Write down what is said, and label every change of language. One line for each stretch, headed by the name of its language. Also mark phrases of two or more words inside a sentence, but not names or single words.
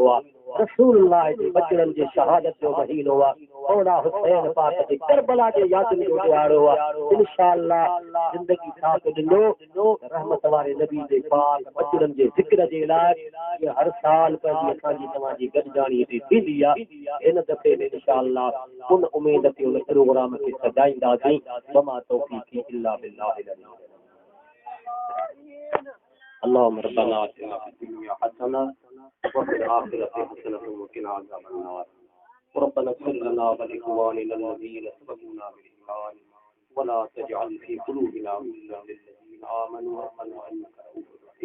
Sindhi: आहे रसूलुल्लाह जे बचड़नि जे शहादत जो महीनो आहे मौला हुसैन पाक जे करबला जे यादनि जो ॾियारो आहे इंशाअल्लाह ज़िंदगी साथ ॾिनो रहमत वारे नबी जे पाक बचड़नि जे ज़िक्र जे लाइ हर साल पंहिंजी असांजी तव्हांजी गॾिजाणी हिते थींदी आहे हिन दफ़े में इंशाअल्लाह उन उम्मीद ते उन प्रोग्राम खे सजाईंदासीं
Arabic: وما توفيقي إلا بالله اللهم ربنا آتنا في الدنيا حسنة وفي الآخرة حسنة وقنا عذاب النار ربنا اغفر لنا ولإخواننا الذين سبقونا بالإيمان ولا تجعل في قلوبنا غلا للذين آمنوا ربنا إنك رؤوف